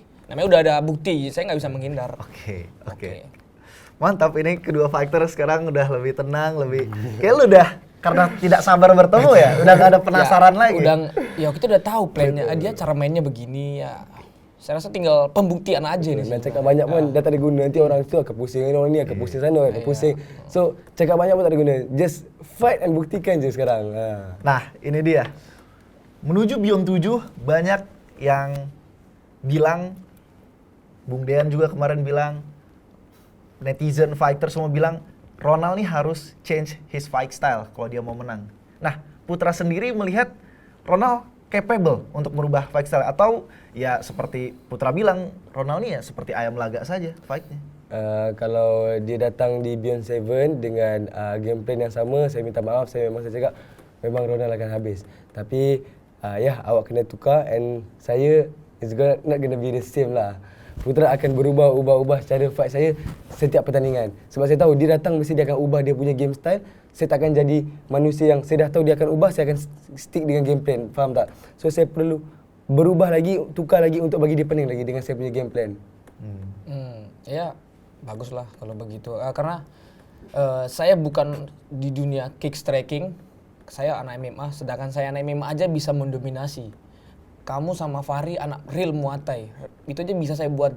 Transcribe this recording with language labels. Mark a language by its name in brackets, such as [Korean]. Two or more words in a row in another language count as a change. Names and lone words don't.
[Indonesian] Namanya udah ada bukti, saya nggak bisa menghindar. Oke. Mantap, ini kedua fighter sekarang udah lebih tenang, lebih kayak lu udah karena tidak sabar bertemu ya, udah gak ada penasaran Ya, lagi. Ya kita udah tahu plannya, dia cara mainnya begini ya. Saya rasa tinggal pembuktian aja nih. [Malay] Dan cakap banyak pun dah tak ada guna. Nanti orang tu akan pusing, orang ni akan pusing sana, akan pusing. So cakap banyak pun tak ada guna. [English] Just fight [Malay] and buktikan je sekarang. [Indonesian] Nah, ini dia. Menuju Beyond 7 banyak yang bilang, Bung Dean juga kemarin bilang, netizen fighter semua bilang Ronald nih harus [English] change his fight style [Indonesian] kalau dia mau menang. Nah, Putra sendiri melihat Ronald capable untuk merubah [English] fight style [Indonesian] atau ya seperti Putra bilang, Ronald nih ya seperti ayam laga saja fightnya. [Malay] Kalau dia datang di Beyond 7 dengan game plan yang sama, saya minta maaf, saya cakap memang Ronald akan habis. Tapi ya awak kena tukar and saya [English] is not gonna be the same [Malay] lah. Putra akan berubah cara fight saya setiap pertandingan. Sebab saya tahu dia datang mesti dia akan ubah dia punya [English] game style. [Malay] Saya tak akan jadi manusia yang saya dah tahu dia akan ubah, saya akan stick dengan [English] game plan. [Malay] Faham tak? So saya perlu berubah lagi, tukar lagi untuk bagi dia pening lagi dengan saya punya [English] game plan. [Indonesian] Ya bagus lah kalau begitu. Karena saya bukan di dunia kick striking, saya anak MMA. Sedangkan saya anak MMA aja bisa mendominasi. Kamu sama Fahri anak real Muay Thai. Itu aja bisa saya buat.